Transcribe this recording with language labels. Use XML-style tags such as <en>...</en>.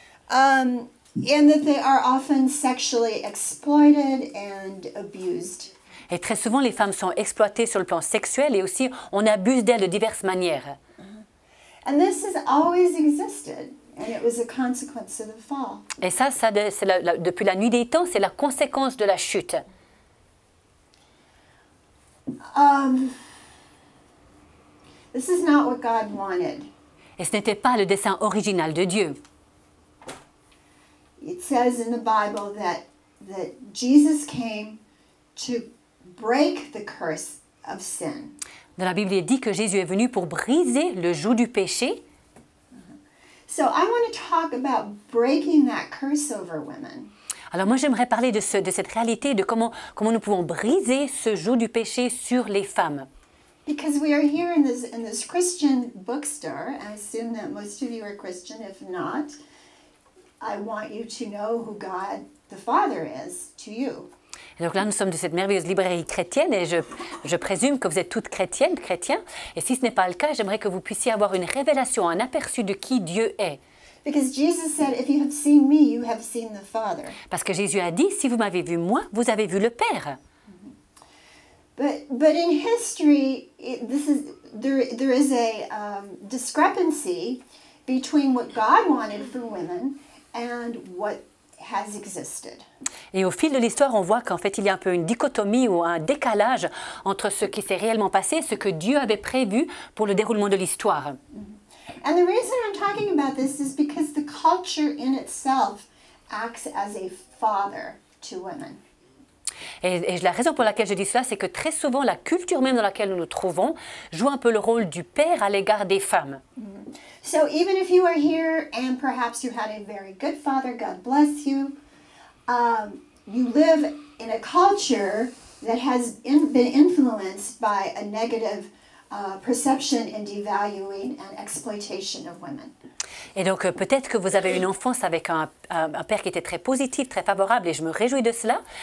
<en>And that they are often sexually exploited and abused.</en> <fr>Et très souvent, les femmes sont exploitées sur le plan sexuel et aussi on abuse d'elles de diverses manières.</fr> <en>And this has always existed, and it was a consequence of the fall.</en> <fr>Et ça depuis la nuit des temps, c'est la conséquence de la chute.</fr> <en>This is not what God wanted.</en> <fr>Et ce n'était pas le dessein original de Dieu.</fr> <en>It says in the Bible that Jesus came to break the curse of sin.</en> <fr>Dans la Bible, il dit que Jésus est venu pour briser le joug du péché.</fr> <en>So I want to talk about breaking that curse over women.</en> <fr>Alors moi, j'aimerais parler de cette réalité, de comment nous pouvons briser ce joug du péché sur les femmes.</fr> <en>Because we are here in this Christian bookstore. I assume that most of you are Christian. If not, I want you to know who God the Father is to you.</en> <fr>Et donc là, nous sommes de cette merveilleuse librairie chrétienne et je présume que vous êtes toutes chrétiennes, chrétiens. Et si ce n'est pas le cas, j'aimerais que vous puissiez avoir une révélation, un aperçu de qui Dieu est.</fr> <en>Because Jesus said, if you have seen me, you have seen the Father.</en> <fr>Parce que Jésus a dit, si vous m'avez vu moi, vous avez vu le Père.</fr> <en>But in history, there is a discrepancy between what God wanted for women and what has existed.</en> <fr>Et au fil de l'histoire, on voit qu'en fait, il y a un peu une dichotomie ou un décalage entre ce qui s'est réellement passé et ce que Dieu avait prévu pour le déroulement de l'histoire.</fr> <en>And the reason I'm talking about this is because the culture in itself acts as a father to women.</en> <fr>Et la raison pour laquelle je dis cela, c'est que très souvent, la culture même dans laquelle nous nous trouvons joue un peu le rôle du père à l'égard des femmes.</fr> <en>So even if you are here and perhaps you had a very good father, God bless you, you live in a culture that has been influenced by a negative perception and devaluing and exploitation of women.</en> <fr>Et donc peut-être que vous avez une enfance avec un père qui était très positif, très favorable, et je me réjouis de cela.</fr>